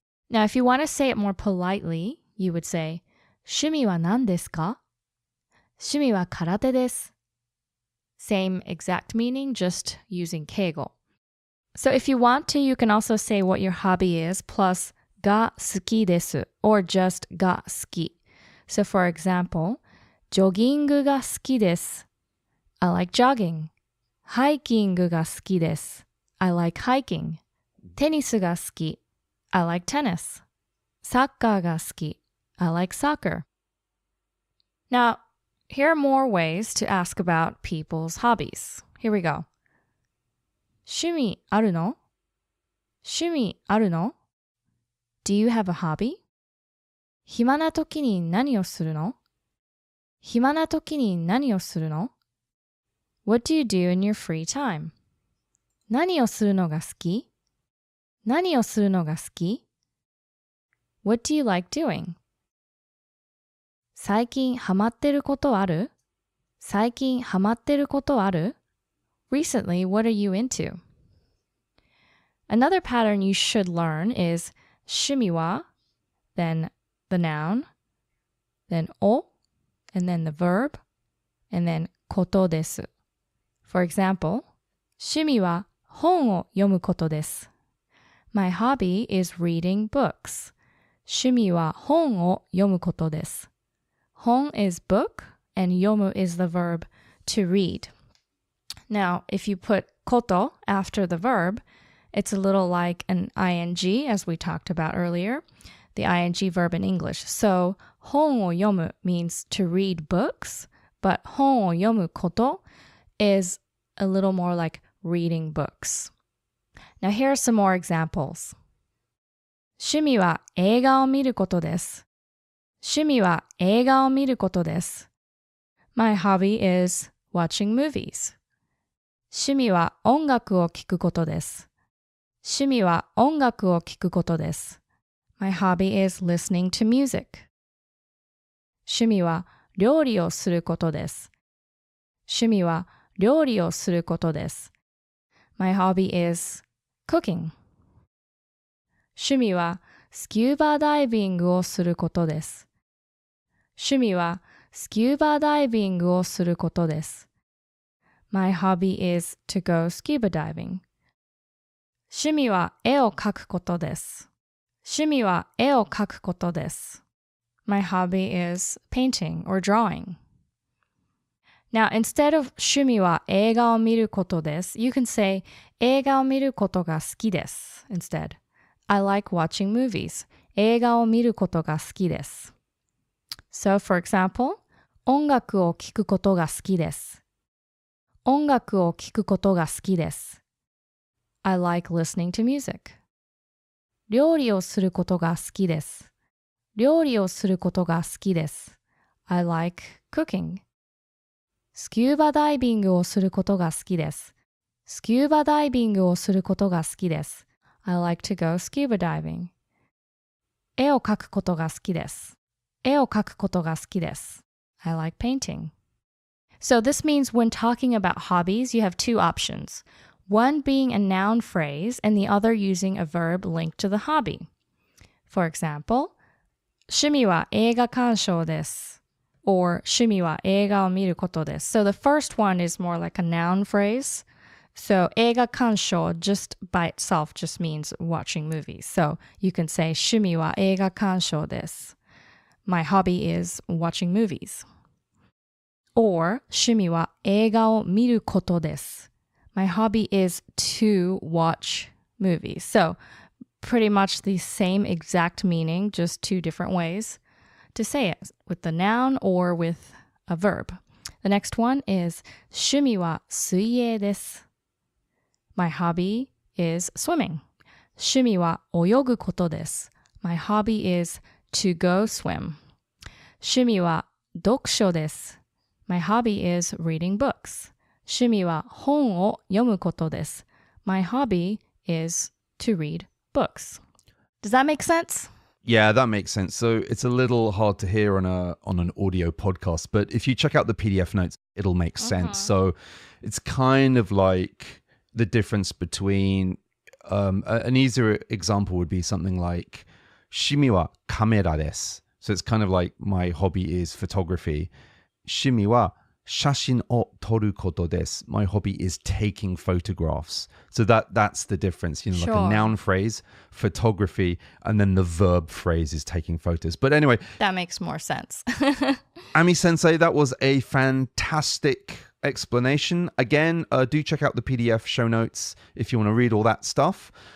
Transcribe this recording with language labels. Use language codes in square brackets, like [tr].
[en] Now, if you want to say it more politely, you would say, [ja] 趣味は何ですか? 趣味は空手です。 [en] Same exact meaning, just using keigo. So if you want to, you can also say what your hobby is, plus が好きです or just が好き. So for example, [ja] ジョギングが好きです。 [en] I like jogging. [ja] ハイキングが好きです。 [en] I like hiking. [ja] テニスが好き。 [en] I like tennis. [ja] サッカーが好き。 [en] I like soccer. Now, here are more ways to ask about people's hobbies. Here we go. [ja] 趣味あるの?趣味あるの? [en] Do you have a hobby? [ja] 暇な時に何をするの?暇な時に何をするの? [en] What do you do in your free time? [ja] 何をするのが好き?何をするのが好き? [en] What do you like doing? [ja] 最近ハマってることある?最近ハマってることある? [en] Recently, what are you into? Another pattern you should learn is 趣味は, then the noun, then お, and then the verb, and then ことです. For example, [ja] 趣味は本を読むことです. [en] My hobby is reading books. [ja] 趣味は本を読むことです. [en] 本 is book, and 読む is the verb to read. Now, if you put こと after the verb, it's a little like an ing, as we talked about earlier, the ing verb in English. So, 本を読む means to read books, but 本を読むこと is a little more like reading books. Now, here are some more examples. [ja] 趣味は映画を見ることです。趣味は映画を見ることです。 [en] My hobby is watching movies. [ja] 趣味は音楽を聴くことです。趣味は音楽を聴くことです。 [en] My hobby is listening to music. [ja] 趣味は料理をすることです。趣味は料理をすることです。 [en] My hobby is cooking. [ja] 趣味はスキューバダイビングをすることです。趣味はスキューバダイビングをすることです。 [en] My hobby is to go scuba diving. [ja] 趣味は絵を描くことです。趣味は絵を描くことです。 [en] My hobby is painting or drawing. Now, instead of [ja] 趣味は映画を見ることです、 [en] you can say [ja] 映画を見ることが好きです [en] instead. I like watching movies. [ja] 映画を見ることが好きです。 [en] So, for example, [ja] 音楽を聴くことが好きです。音楽を聴くことが好きです。 [en] I like listening to music. [ja] 料理をすることが好きです。料理をすることが好きです。 [en] I like cooking. [ja] スキューバダイビングをすることが好きです。スキューバダイビングをすることが好きです。 [en] I like to go scuba diving. [ja] 絵を描くことが好きです。絵を描くことが好きです。 [en] I like painting. So this means when talking about hobbies, you have two options. One being a noun phrase and the other using a verb linked to the hobby. For example, [ja] 趣味は映画鑑賞です。 [en] Or [ja] 趣味は映画を見ることです。 [en] So the first one is more like a noun phrase. So 映画鑑賞 just by itself just means watching movies. So you can say [ja] 趣味は映画鑑賞です。 [en] My hobby is watching movies. [ja] Or 趣味は映画を見ることです。 [en] My hobby is to watch movies. So pretty much the same exact meaning, just two different ways to say it, with the noun or with a verb. The next one is [ja] 趣味は水泳です。 [en] My hobby is swimming. [ja] 趣味は泳ぐことです。 [en] My hobby is to go swim. [ja] 趣味は読書です。 [en] My hobby is reading books. [ja] 趣味は本を読むことです。 [en] My hobby is to read books. Does that make sense? Yeah, that makes sense. So it's a little hard to hear on an audio podcast, but if you check out the PDF notes, it'll make sense. So it's kind of like the difference between an easier example would be something like [ja] 趣味はカメラです. [en] So it's kind of like my hobby is photography. [ja] 趣味は写真を撮ることです. [en] My hobby is taking photographs. So that's the difference, you know, like a noun phrase, photography, and then the verb phrase is taking photos. But anyway, that makes more sense. Ami Sensei, that was a fantastic explanation. Again, do check out the PDF show notes if you want to read all that stuff.